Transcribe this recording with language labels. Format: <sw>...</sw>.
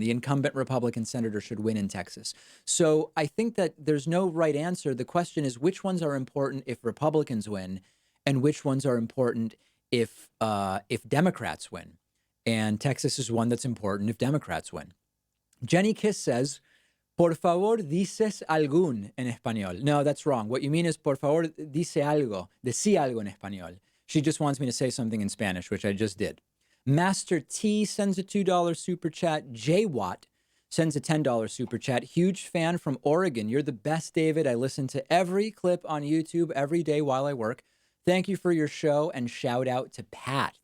<en>The incumbent Republican senator should win in Texas. So I think that there's no right answer. The question is, which ones are important if Republicans win, and which ones are important if Democrats win? And Texas is one that's important if Democrats win.</en> <es>Jenny Kiss says, por favor, dices algún en español.</es> <en>No, that's wrong. What you mean is,</en> <es>por favor, dice algo, decí algo en español.</es> <en>She just wants me to say something in Spanish, which I just did. Master T sends a $2 super chat. J Watt sends a $10 super chat. Huge fan from Oregon. You're the best, David. I listen to every clip on YouTube every day while I work. Thank you for your show, and shout out to Pat.</en>